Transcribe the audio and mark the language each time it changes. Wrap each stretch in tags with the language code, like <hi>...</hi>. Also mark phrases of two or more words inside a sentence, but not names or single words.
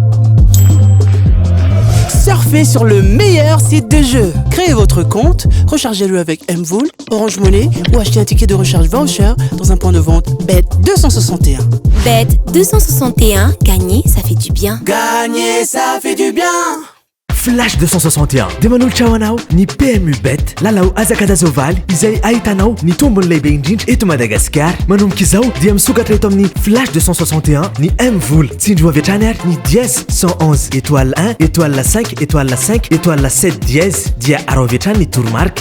<fr>Surfez sur le meilleur site de jeu. Créez votre compte, rechargez-le avec Mvool, Orange Money ou achetez un ticket de recharge voucher dans un point de vente Bet261. Bet261, gagner, ça fait du bien. Gagner, ça fait du bien.</fr> <mg>Flash 261 dia manolotra anao ny PMU Bet lalao azakadazovaly izay ahitanao ny tombony lehibe indrindra eto Madagasikara. Manomboka izao dia misokatra eto amin'ny Flash 261 ny Mvool. Tsindro avy hatrany ary ny</mg> <fr>dièse 111 étoile 1 étoile 5 étoile 5 étoile 7 dièse</fr> <mg>dia aro avy hatrany ny tourmarque.</mg>